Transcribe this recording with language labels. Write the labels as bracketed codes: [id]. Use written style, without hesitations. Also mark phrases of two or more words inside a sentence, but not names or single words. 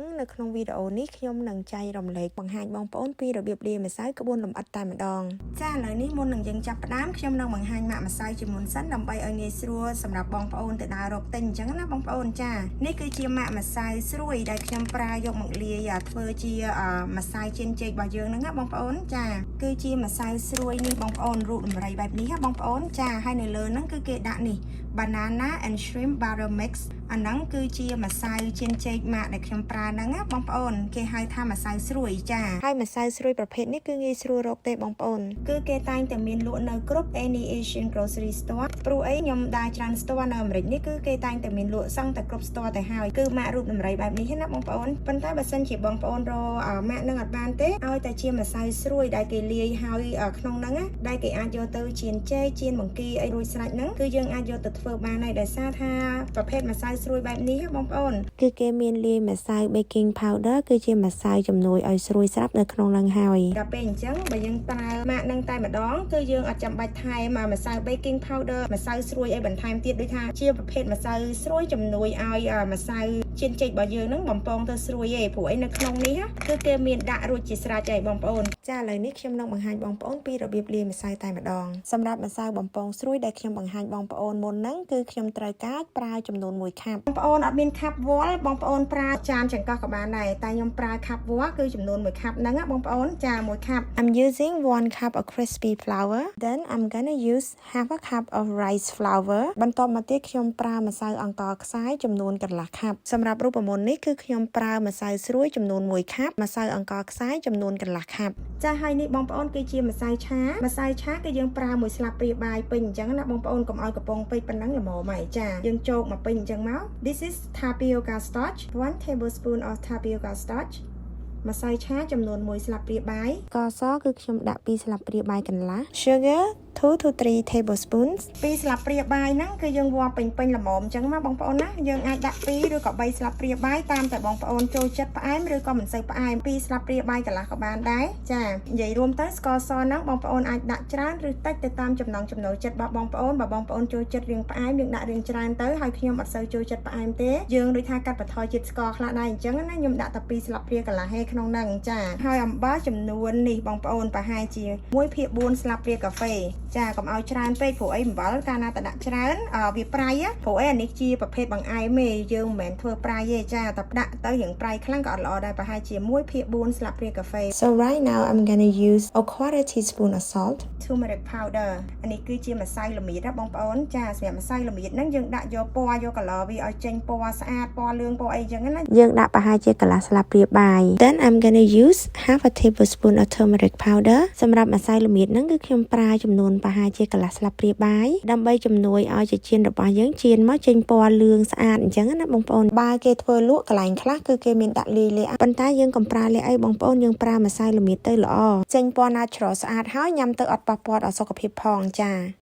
[km] នៅក្នុងវីដេអូនេះខ្ញុំនឹងចែករំលែកបង្ហាញបងប្អូនពីរបៀបលាយម្សៅក្បួនលម្អិតតែម្ដងចាឥឡូវនេះមុននឹងយើងចាប់ផ្ដើមខ្ញុំនឹងបង្ហាញម៉ាក់ម្សៅជាមុនសិនដើម្បីឲ្យងាយស្រួលសម្រាប់បងប្អូនទៅដើររកទិញអញ្ចឹង ណាបងប្អូនចានេះគឺជាម៉ាក់ម្សៅស្រួយដែលខ្ញុំប្រើយកមកលាយធ្វើជាម្សៅចៀនចេករបស់យើងហ្នឹងណាបងប្អូនចាគឺជាម្សៅស្រួយនេះបងប្អូនរូបដំរីបែ បនេះណាបងប្អូនចាហើយនៅលើហ្នឹងគឺគេដាក់នេះ [en] banana and shrimp butter mix [km] អាហ្នឹងគឺជាម្សៅចៀនចេកម៉ាក់ដែលខ្ញុំប្រើហ្នឹងណាបងប្អូនគេហៅថាម្សៅស្រួយចាហើយម្សៅស្រួយប្រភេទនេះគឺងាយស្រួលរកទេបងប្អូនគឺគេតែងតែមានលក់នៅគ្រប់ [en] any Asian grocery store [km] ព្រោះអីខ្ញុំដើរច្រើន store នៅអាមេរិកនេះគឺគេតែងតែមានលក់សឹងតែគ្រប់ store ទៅហើយគឺម៉ាក់រូបដំរីបែបនេះណាបងប្អូនប៉ុន្តែបើសិនជាបងប្អូនរកម៉ាក់នឹងអត់បានទេឲ្យតែជាម្សៅ ស្រួយដែលគេលាយហើយក្នុងហ្នឹងណាដែលគេអាចយកទៅចៀនចេកចៀនបង្គាអីរួចស្រេចហ្នឹងគឺយើងអាចយកទៅធ្វើបានហើយដោយសារថាប្រភេទម្សៅស្រួយបែប នេះបងប្អូនគឺគេមានលាយម្សៅ [en] baking powder [km] គឺជាម្សៅជំនួយឲ្យស្រួយស្រាប់នៅក្នុងហ្នឹងហើយដល់ពេលអញ្ចឹងបើយើងប្រើម៉ាក់នឹងតែម្ដងគឺយើងអត់ចាំបាច់ថែមម្សៅ [en] baking powder [km] ម្សៅស្រួយអីបន្ថែមទៀតដូចថាជាប្រភេទម្សៅស្រួយជំនួយឲ្យម្សៅចៀនចេករបស់យើងហ្នឹងបំពងទៅស្រួយឯងព្រោះអីនៅក្នុងនេះគឺគេមានដាក់រួចជាស្រេចហើយបងប្អូនចាឥឡូវនេះខ្ញុំនឹងបង្ហាញបងប្អូនពីរបៀបលាយម្សៅតែម្ដងសម្រាប់ម្សៅបំពងស្រួយដែលខ្ញុំបង្ហាញបងប្អូនមុនហ្នឹងគឺខ្ញុំត្រូវការ ប្រើចំនួន1ខាប់បងប្អូនអត់មានខាប់វល់បងប្អូនប្រើចានចង្កឹះក៏បានដែរតែខ្ញុំប្រើខាប់វល់គឺចំនួន1ខាប់ហ្នឹងបងប្អូនចា1ខាប់ [en] I'm using 1 cup of crispy flour then I'm gonna use half a cup of rice flour [km] បន្ទាប់មកទៀតខ្ញុំប្រើម្សៅអង្ករខ្សាយចំនួនកន្លះខាប់សម្រាប់រូបមន្តនេះគឺខ្ញុំប្រើម្សៅស្រួយចំនួន1ខាប់ម្សៅអង្ករខ្សាយចំនួនកន្លះខាប់ចាហើយនេះបងប្អូនគឺជាម្សៅឆាគឺយើងប្រើ1ស្លាបព្រាបាយពេញអញ្ចឹងណាបងប្អូនកុំឲ្យកំប៉ុងពេក ប៉ុណ្ណឹងល្មមហើយចាយើងចូលមកពេញអញ្ចឹងមក [en] This is tapioca starch 1 tablespoon of tapioca starch [km] ម្សៅឆាចំនួន1ស្លាបព្រាបាយស្ករសគឺខ្ញុំដាក់2ស្លាបព្រាបាយកន្លះ [en] Sugar 2 to 3 tablespoons [km] 2 ស្លាបព្រាបាយហ្នឹងគឺយើងវាស់ពេញល្មមអញ្ចឹងណាបងប្អូនណាយើងអាចដាក់2ឬក៏3ស្លាបព្រាបាយតាមតែបងប្អូនចូលចិត្តផ្អែមឬក៏មិនសូវផ្អែម2ស្លាបព្រាបា យកន្លះក៏បានដែរចានិយាយរួមទៅស្ករសហ្នឹងបងប្អូនអាចដាក់ច្រើនឬតិចទៅតាមចំណង់ចំណូលចិត្តរបស់បងប្អូនបើបងប្អូនចូលចិត្តរាងផ្អែមយើងដាក់រាងច្រើនទៅហើយខ្ញុំអត់សូវចូលចិត្តផ្អែមទេយើងដូចថាកាត់បន្ថយជាតិស្ករខ្លះដែរអញ្ចឹងណាខ្ញុំដាក់តែ2ស្លាបព្រាកន្លះហេ ក្នុងហ្នឹងចាហើយអំបិលចំនួននេះបងប្អូនប្រហែលជា1/4ស្លាបព្រាកាហ្វេចាកុំឲ្យច្រើនពេកព្រោះអីអំបិលកាលណាតែដាក់ច្រើនវាប្រៃព្រោះអីអានេះជាប្រភេទបង្អែមទេយើងមិនមែនធ្វើ ប្រៃទេចាតែដាក់ទៅយ៉ាងប្រៃខ្លាំងក៏អត់ល្អដែរប្រហែលជា1/4ស្លាបព្រាកាហ្វេ [en] So right now I'm gonna use a quarter teaspoon of salt turmeric powder [km] អានេះគឺជា ម្សៅល្មៀតណាបងប្អូនចាសម្រាប់ម្សៅល្មៀតហ្នឹងយើងដាក់យកពណ៌យក color វាឲ្យចេញពណ៌ស្អាតពណ៌លឿងពណ៌អីចឹងណា យើងដាក់ប្រហែលជាកន្លះស្លាបព្រាបាយ [en] Then I'm gonna use half a tablespoon of turmeric powder [km] សម្រាប់ម្សៅល្មៀតហ្នឹងគឺខ្ញុំប្រើចំនួនប្រហែលជាកន្លះស្លាបព្រាបាយដើម្បីជំនួយឲ្យចេកចៀនរបស់យើងចៀនមកចេញពណ៌លឿងស្អាតអញ្ចឹងណាបងប្អូនបើគេធ្វើលក់កន្លែងខ្លះគឺគេមានដាក់លាយប៉ុន្តែយើងកុំប្រើលាយអីបងប្អូនយើងប្រើម្សៅល្មៀតទៅល្អចេញពណ៌ natural ស្អាតហើយញ៉ាំទៅអត់ប៉ះពាល់ដល់សុខភាពផងចាឥ